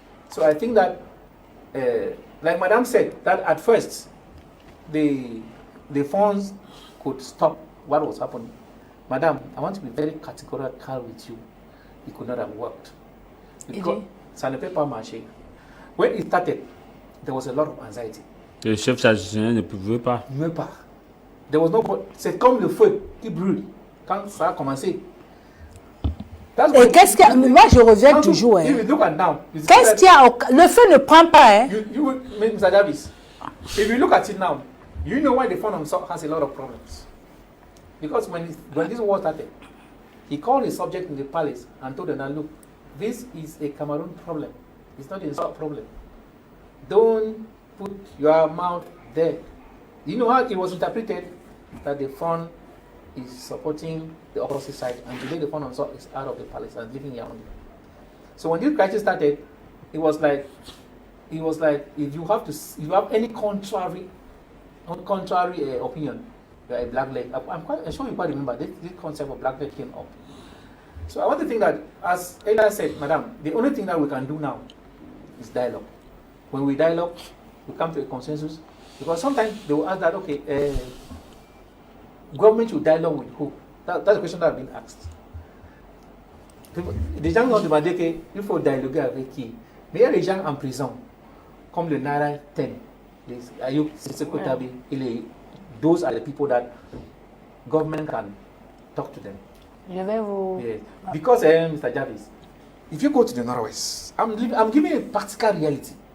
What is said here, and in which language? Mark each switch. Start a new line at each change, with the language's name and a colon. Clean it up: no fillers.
English: So I think that, like Madam said, that at first, the funds could stop what was happening. Madam, I want to be very categorical with you. It could not have worked. Because Sanepepa Marché, when it started, there was a lot of anxiety.
French: Le chef traditionnel ne pouvait pas.
English: There was no.
French: C'est comme le feu qui brûle quand ça a commencé. Et qu'est-ce qu'il y a? Moi, je reviens toujours. Qu'est-ce qu'il y a? Le feu ne prend pas. Hein?
English: Mr. Javis, if you look at it now, you know why the fund has a lot of problems. Because when this war started, he called his subject in the palace and told them, now look, this is a Cameroon problem. It's not a South problem. Don't put your mouth there. You know how it was interpreted? That the fund is supporting the opposite side, and today the fund is out of the palace and living here only. So when this crisis started, it was like if you have any contrary opinion, you are a black leg. I'm sure you quite remember this concept of black leg came up. So I want to think that, as Ella said, Madam, the only thing that we can do now is dialogue. When we dialogue, we come to a consensus. Because sometimes they will ask that, okay, government should dialogue with who? That's a question that has been asked.
French: Les gens ont demandé qu'il faut dialoguer avec qui? Mais les gens en prison, comme le
English: Nara 10, les Ayuk Sissoko Tabi, those are the people that government can talk to them.
French: Je vais vous...
English: Yes. Because, Mr. Javis, if you go to the Northwest, I'm giving a practical reality.